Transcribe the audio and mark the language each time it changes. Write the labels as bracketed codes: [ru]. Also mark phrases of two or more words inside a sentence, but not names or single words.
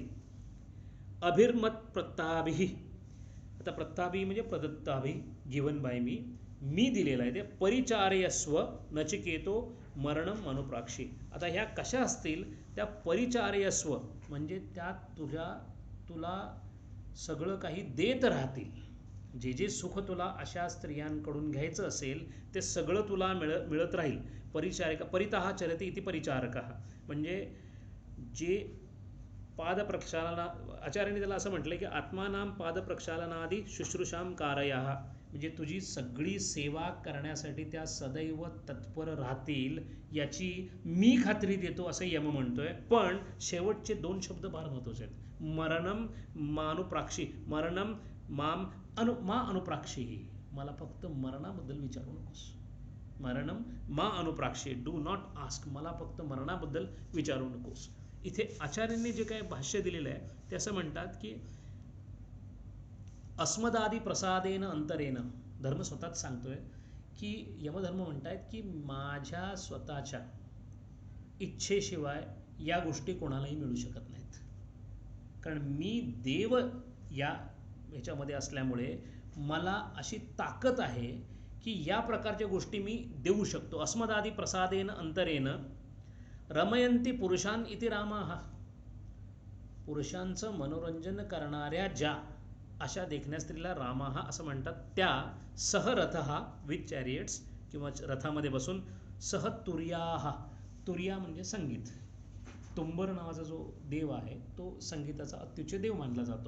[sa] अभिर्मत प्रत्ताभिः. [mr] आता प्रत्ताभिः म्हणजे प्रदत्ताभिः, [en] given by me, [mr] मी दिलेलं आहे ते. [sa] परिचारयस्व नचिकेतो मरणम अनुप्राक्षी. [mr] आता ह्या कशा असतील, त्या परिचारयस्व म्हणजे त्या तुला सगळं काही देत राहतील. जे जे सुख तुला अशा स्त्रियांकडून घ्यायचं असेल ते सगळं तुला मिळत राहील. [sa] परिचारिका परितः चरती इति परिचारकः, [mr] म्हणजे जे पादप्रक्षालना, आचार्यांनी त्याला असं म्हटलं की [sa] आत्मानाम पादप्रक्षालनादी शुश्रूषाम कारयाः, [mr] म्हणजे तुझी सगळी सेवा करण्यासाठी त्या सदैव तत्पर राहतील याची मी खात्री देतो असं यम म्हणतोय. पण शेवटचे 2 शब्द फार महत्त्वाचे आहेत. [sa] मरणम मानुप्राक्षी, मरणम मा अनुप्राक्षी, [mr] मला फक्त मरणाबद्दल विचारू नकोस. [sa] मरणम मा अनुप्राक्षी, [en] do not ask, [mr] मला फक्त मरणाबद्दल विचारू नकोस. इथे आचार्यांनी जे काही भाष्य दिलेलं आहे ते असं म्हणतात की [sa] अस्मदादी प्रसादेन अंतरेन, [mr] धर्म स्वतःच सांगतोय की यमधर्म म्हणतायत की माझ्या स्वतःच्या इच्छेशिवाय या गोष्टी कोणालाही मिळू शकत नाहीत. कारण मी देव या ह्याच्यामध्ये असल्यामुळे मला अशी ताकद आहे की या प्रकारच्या गोष्टी मी देऊ शकतो. [sa] अस्मदादी प्रसादेन अंतरेन रमयंती पुरुषान इति रामाः, [mr] पुरुषांचं मनोरंजन करणाऱ्या ज्या अशा देखण्या स्त्रीला रामाः असं म्हणतात. त्या [sa] सह रथः [en] with chariots, [mr] किंवा रथामध्ये बसून, [sa] सह तुर्याः, [mr] तुर्या म्हणजे संगीत, तुंबर नावाचा जो देव आहे तो संगीताचा अत्युच्च देव मानला जातो.